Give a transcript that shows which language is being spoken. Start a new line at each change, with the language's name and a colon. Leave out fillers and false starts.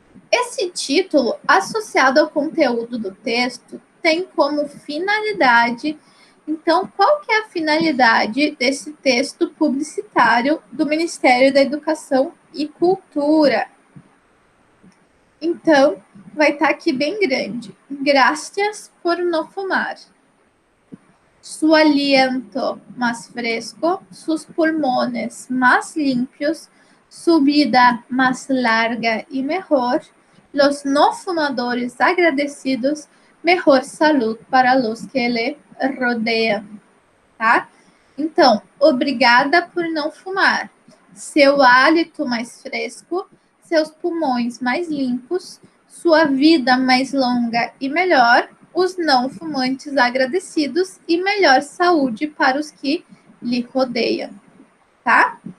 Portuguese: Esse título, associado ao conteúdo do texto, tem como finalidade. Então, qual que é a finalidade desse texto publicitário do Ministério da Educação e Cultura? Então, vai estar aqui bem grande.
Spanish: Gracias por no fumar. Su aliento más fresco, sus pulmones más limpios, su vida más larga y mejor, los no fumadores agradecidos, mejor salud para los que le rodeam, tá?
Portuguese: Então, obrigada por não fumar. Seu hálito mais fresco, seus pulmões mais limpos, sua vida mais longa e melhor, os não fumantes agradecidos e melhor saúde para os que lhe rodeiam, tá?